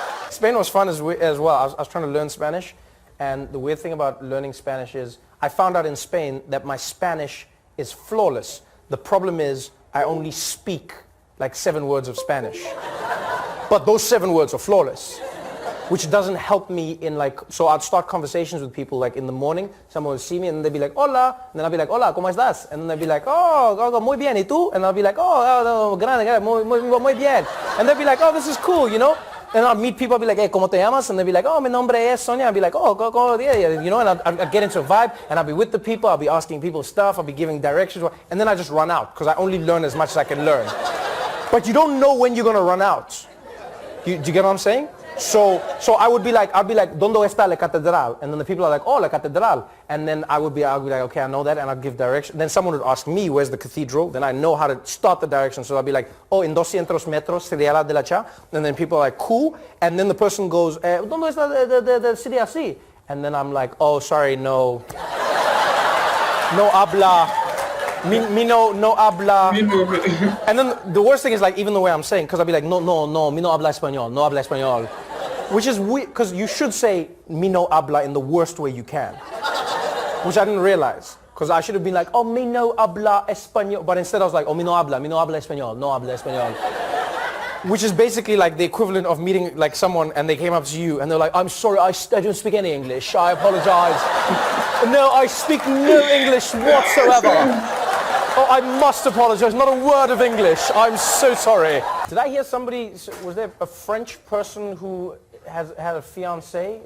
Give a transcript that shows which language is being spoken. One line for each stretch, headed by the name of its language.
English: Spain was fun as well. I was trying to learn Spanish. And the weird thing about learning Spanish is I found out in Spain that my Spanish is flawless. The problem is I only speak like 7 words of Spanish. But those 7 words are flawless. which doesn't help me in like, so I'd start conversations with people like in the morning, someone would see me and they'd be like, hola, and then I'd be like,
Spanish: hola, ¿cómo estás?
English: And then they'd be like, oh,
Spanish: muy bien, ¿y tú?
English: And I'll be like, oh,
Spanish: grande, muy bien.
English: And they'd be like, oh, this is cool, you know? And I'll meet people, I'll be like, hey,
Spanish: ¿cómo te llamas?
English: And they'd be like, oh,
Spanish: mi nombre es Sonia.
English: I'd be like, oh, yeah, you know, and I'd get into a vibe, and I'll be with the people, I'll be asking people stuff, I'll be giving directions, and then I just run out, because I only learn as much as I can learn. But you don't know when you're going to run out. Do you get what I'm saying? So I'll be like,
Spanish: ¿Dónde está la catedral?
English: And then the people are like, oh,
Spanish: la catedral.
English: And then I'll be like, okay, I know that, and I'll give direction. Then someone would ask me, where's the cathedral? Then I know how to start the direction. So I'll be like, oh,
Spanish: en 200 metros sería la de la cha.
English: And then people are like, cool. And then the person goes,
Spanish: ¿Dónde está
English: the city así? And then I'm like, oh, sorry, no.
Spanish: No habla. Mi no habla.
English: And then the worst thing is like, even the way I'm saying, because I'll be like,
Spanish: no, mi no habla español,
English: no habla español. Which is weird, because you should say
Spanish: mi no habla
English: in the worst way you can. Which I didn't realize. Because I should have been like, oh,
Spanish: mi no habla español.
English: But instead I was like, oh,
Spanish: mi no habla español, no habla español.
English: Which is basically like the equivalent of meeting like someone and they came up to you and they're like, I'm sorry, I don't speak any English, I apologize. No, I speak no English whatsoever. Oh, I must apologize, not a word of English. I'm so sorry. Did I hear somebody, was there a French person who had a fiancé?